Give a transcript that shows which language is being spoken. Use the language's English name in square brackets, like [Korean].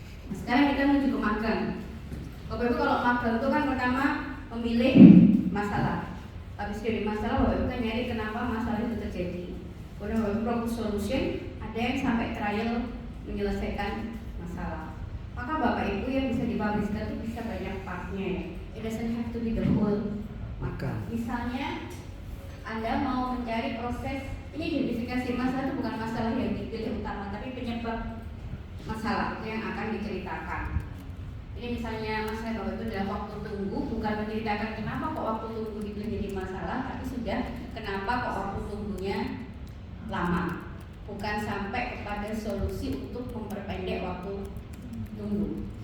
[Indonesian] Nah, sekarang kita menuju ke magang. Bapak Ibu kalau magang itu kan pertama memilih masalah. Habis dari masalah, Bapak Ibu kan nyari kenapa masalah itu terjadi. Kemudian Bapak Ibu propose solution, ada yang sampai trial menyelesaikan masalah. Maka Bapak Ibu yang bisa dipublishkan itu bisa banyak partnya ya. [English] It doesn't have to be the whole magang. [Indonesian] Misalnya Anda mau mencari proses, ini identifikasi masalah itu bukan masalah yang dipilih utama, tapi penyebab masalah yang akan diceritakan. Ini misalnya masalah Bapak itu adalah waktu tunggu, bukan menceritakan kenapa kok waktu tunggu itu jadi masalah, tapi sudah kenapa kok waktu tunggunya lama, bukan sampai kepada solusi untuk memperpendek waktu tunggu.